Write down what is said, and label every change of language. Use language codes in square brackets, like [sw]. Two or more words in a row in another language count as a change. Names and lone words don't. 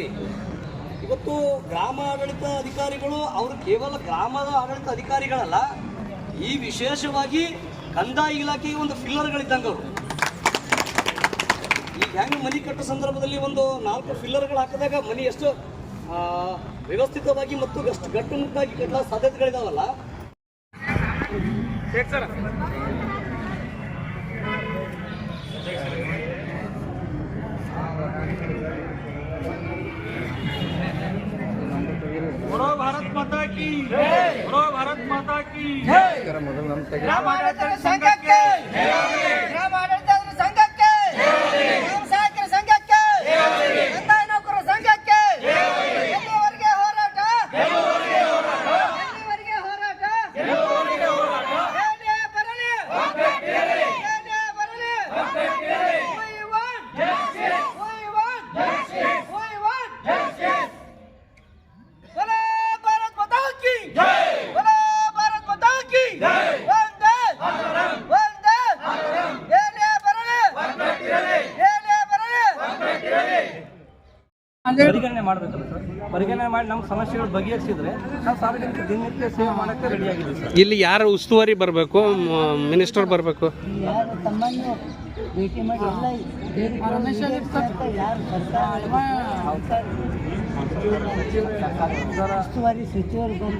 [kn] ಇವತ್ತು ಗ್ರಾಮ ಆಡಳಿತ ಅಧಿಕಾರಿಗಳು ಅವರು ಕೇವಲ ಗ್ರಾಮದ ಆಡಳಿತ ಅಧಿಕಾರಿಗಳಲ್ಲ, ಈ ವಿಶೇಷವಾಗಿ ಕಂದಾಯ ಇಲಾಖೆಗೆ ಒಂದು ಫಿಲ್ಲರ್ಗಳಿದ್ದಂಗೆ ಅವರು. ಈಗ ಹೆಂಗೆ ಮನೆ ಕಟ್ಟೋ ಸಂದರ್ಭದಲ್ಲಿ ಒಂದು 4 ಫಿಲ್ಲರ್ಗಳು ಹಾಕಿದಾಗ ಮನೆ ಎಷ್ಟು ವ್ಯವಸ್ಥಿತವಾಗಿ ಮತ್ತು ಗಟ್ಟುಮುಟ್ಟಾಗಿ ಕಟ್ಟೋ ಸಾಧ್ಯತೆಗಳಿದಾವಲ್ಲ. [hi] बोलो भारत माता की जय, बोलो भारत माता की जय. [kn] ग्राम आडಳಿತ ಸಂಘಕ್ಕೆ ಗ್ರಾಮ ಆಡಳಿತ ಸಂಘಕ್ಕೆ ಗ್ರಾಮ ಸಹಾಯಕರ ಸಂಘಕ್ಕೆ ಕಂದಾಯ ನೌಕರರ ಸಂಘಕ್ಕೆ ಎಲ್ಲಿವರೆಗೆ ಹೋರಾಟ, ಎಲ್ಲಿವರೆಗೆ ಹೋರಾಟ, ಏನೇ ಬರಲಿ, ಏನೇ ಬರಲಿ, [en] we want justice, we want justice, we want justice. [hi] बोलो भारत माता की जय, बोलो भारत माता की जय. वंदे वंदे [kn] ಏನೇ ಬರಲಿ, ಏನೇ ಬರಲಿ, ಪರಿಗಣನೆ ಮಾಡಬೇಕಲ್ಲ ಸರ್. ಪರಿಗಣನೆ ಮಾಡಿ ನಮ್ಮ ಸಮಸ್ಯೆಗಳು ಬಗೆಹರಿಸಿದ್ರೆ ನಾವು ಸಾರ್ವಜನಿಕ ದಿನನಿತ್ಯ ಸೇವೆ ಮಾಡೋಕ್ಕೆ ರೆಡಿ ಆಗಿದ್ದೀವಿ ಸರ್. ಇಲ್ಲಿ ಯಾರು ಉಸ್ತುವಾರಿ ಬರಬೇಕು, ಮಿನಿಸ್ಟರ್ ಬರಬೇಕು, ಯಾರು ತಮ್ಮನ್ನು ಭೇಟಿ ಮಾಡಿ ಎಲ್ಲ ಉಸ್ತುವಾರಿ ಸಚಿವರು ಬಂದು